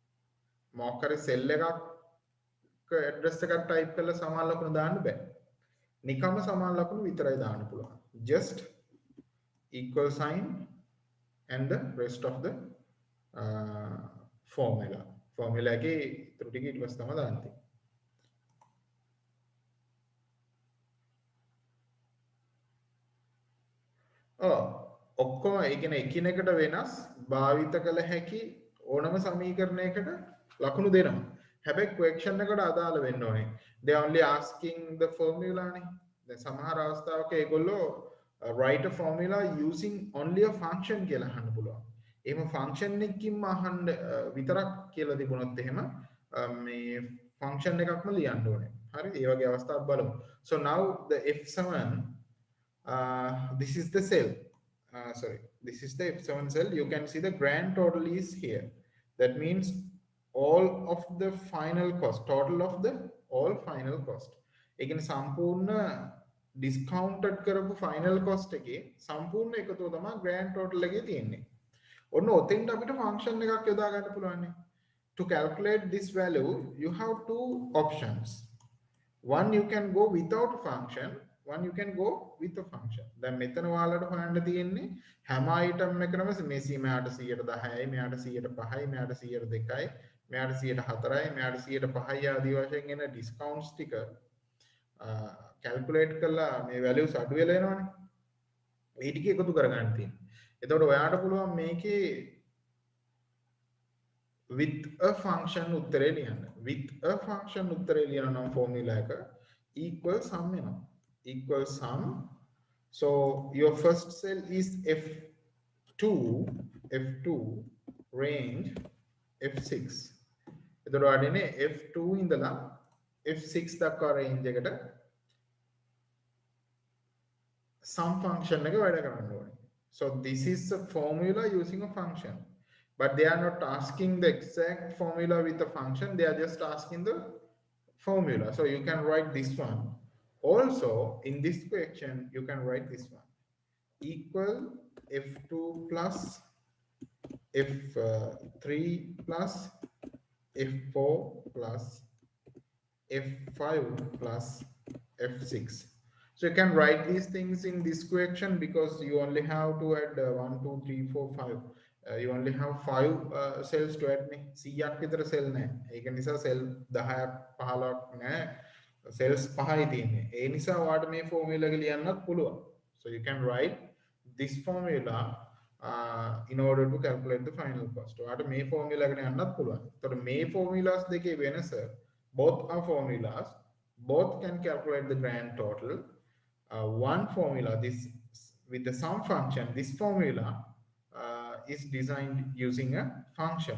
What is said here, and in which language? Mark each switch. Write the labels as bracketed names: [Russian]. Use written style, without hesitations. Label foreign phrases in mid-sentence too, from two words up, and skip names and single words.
[Sinhala] මොකක් හරි සෙල් එකක් ඇඩ්‍රස් එකක් ටයිප් කරලා සමාන ලකුණු දාන්න බෑ. නිකම්ම සමාන ලකුණු විතරයි දාන්න පුළුවන්. [English] Just equal sign and the rest of the formula. [Sinhala] formula එකේ ඉතුරු ටික ඊට පස්සේ තමයි දාන්න තියෙන්නේ. ඔක්කොම ඒ කියන්නේ එකිනෙකට වෙනස් භාවිත කළ හැකි ඕනම සමීකරණයකට ලකුණු දෙනවා. හැබැයි question එකට අදාළ වෙන්න ඕනේ. [English] they are only asking the formula [Sinhala] නේ. දැන් සමහර අවස්ථාවක ඒගොල්ලෝ [English] write a formula using only a function [Sinhala] කියලා අහන්න පුළුවන්. එහෙම function එකකින්ම අහන්න විතරක් කියලා තිබුණොත් එහෙම මේ function එකක්ම ලියන්න ඕනේ. හරි? ඒ වගේ අවස්ථාවක් බලමු. [English] So now the F7 this is the cell. This is the F7 cell. You can see the grand total is here. That means all of the final cost, total of the all final cost. [Sinhala] ඒ කියන්නේ සම්පූර්ණ discounted කරපු [English] final cost [Sinhala] එකේ සම්පූර්ණ එකතුව තමයි [English] grand total [Sinhala] එකේ තියෙන්නේ. ඔන්න ඔතෙන්ට අපිට function එකක් යොදා ගන්න පුළුවන්. [English] To calculate this value, you have two options. One, you can go without function. One, you can go with a function. [Sinhala] දැන් මෙතන ඔයාලට හොයන්න තියෙන්නේ හැම item එකකම මේසි මෙයාට 110යි, මෙයාට 105යි, මෙයාට 102යි, මෙයාට 104යි, මෙයාට 105යි ආදී වශයෙන් එන discounts ටික calculate කරලා මේ values අඩු වෙලා එනවනේ. ඒ ටික එකතු කරගන්න තියෙනවා. එතකොට ඔයාට පුළුවන් මේකේ [English] with a function [Sinhala] උත්තරේ ලියන්න. [English] with a function [Sinhala] උත්තරේ ලියන නම් formula එක [English] equal sum [Sinhala] වෙනවා. [English] equal sum. So your first cell is F2 range F6. [Sinhala] එතකොට වඩන්නේ F2 ඉඳලා F6 දක්වා range එකට [English] sum function [Sinhala] එක වැඩ කරන්න ඕනේ. [English] So this is a formula using a function. But they are not asking the exact formula with the function. They are just asking the formula. So you can write this one. Also, in this question, you can write this one. Equal F2 plus F3 plus F4 plus F5 plus F6. So you can write these things in this question because you only have to add 1, 2, 3, 4, 5. You only have 5 cells to add. [Sinhala] 100ක් විතර cell නැහැ. ඒක නිසා cell 10ක් 15ක් නැහැ. cells 5යි තියෙන්නේ. ඒ නිසා ඔයාලට මේ formula එක ලියන්නත් පුළුවන්. [English] So you can write this formula in order to calculate the final cost. [Sinhala] ඔයාලට මේ formula එකට යන්නත් පුළුවන්. එතකොට මේ formulas දෙකේ වෙනස [English] both are formulas, both can calculate the grand total. One formula, this with the sum function, this formula is designed using a function.